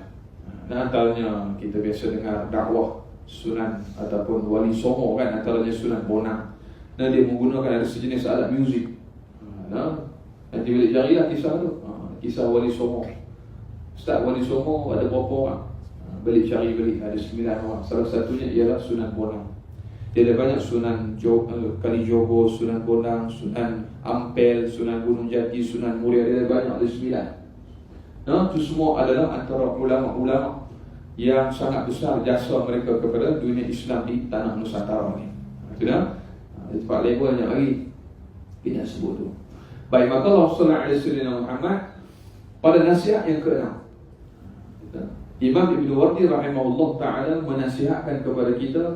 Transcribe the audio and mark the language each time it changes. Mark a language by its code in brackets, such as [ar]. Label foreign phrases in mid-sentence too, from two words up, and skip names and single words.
[ms] Antaranya kita biasa dengar dakwah Sunan ataupun Wali Songo kan, antaranya Sunan Bonang. Dia menggunakan ada sejenis alat muzik. Nanti boleh carilah kisah tu. Kisah Wali Songo. Ustaz Wali Songo ada berapa orang? Balik cari ada 9 orang. Salah satunya ialah Sunan Bonang. Dia ada banyak Sunan Kalijogo, Sunan Bonang, Sunan Ampel, Sunan Gunung Jati, Sunan Muria. Dia ada banyak, ada 9. Itu semua adalah antara ulama-ulama yang sangat besar jasa mereka kepada dunia Islam di tanah Nusantara ni. Sudah? Tempat lain pun banyak lagi kita sebut tu. Baik, maka Allah SAW Muhammad pada nasihat yang ke-6, Imam Ibn Wardi [ar] رحمه الله تعالى [ms] menasihatkan kepada kita.